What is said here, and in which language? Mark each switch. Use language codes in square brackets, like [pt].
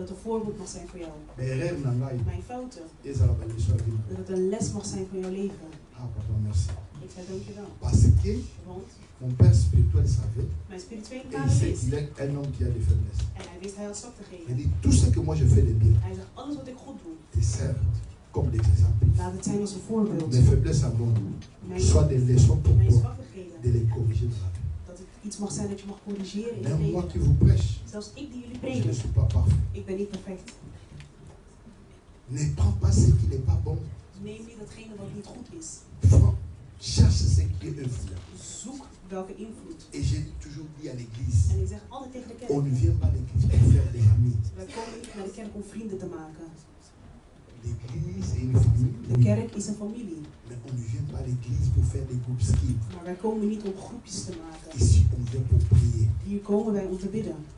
[nl] het een voorbeeld mag zijn voor jou. Mijn fouten, dat het een les mag zijn voor jouw leven. Ik zei dankjewel. [fr] Parce que mon père spirituel savait. [nl] Mijn spirituele vader wist. [fr] Il est un homme qui a des faiblesses. [nl] En hij wist hij had zwaktigheden. [fr] Il dit tout ce que moi je fais de bien. [nl] Hij zegt alles wat ik goed doe. [fr] Te sert comme des exemples. [nl] Laat het zijn als een voorbeeld. [fr] Mes faiblesses à moi, soit des leçons pour toi, de les corriger dans la vie. [nl] Dat het iets mag zijn dat je mag corrigeren in het leven. [fr] Moi qui vous prêche. [nl] Zelfs ik die jullie preken. [fr] Je ne suis pas parfait. [nl] Ik ben niet perfect. [fr] Ne prends pas ce qui n'est pas bon. [nl] Neem niet datgene wat niet goed is. [fr] Cherche ce qui est influent. [nl] Zoek welke invloed. [fr] Et j'ai toujours dit à l'église. [nl] En ik zeg altijd tegen de kerk. [fr] On ne vient pas à l'église pour faire des amis. [nl] Wij komen niet naar de kerk om vrienden te maken. [fr] L'église est une famille. [nl] De kerk is een familie. [fr] Mais on ne vient pas à l'église pour faire des groupes ski. [nl] Maar wij komen niet om groepjes te maken. [fr] Ici on vient pour prier. [nl] Hier komen wij om te bidden.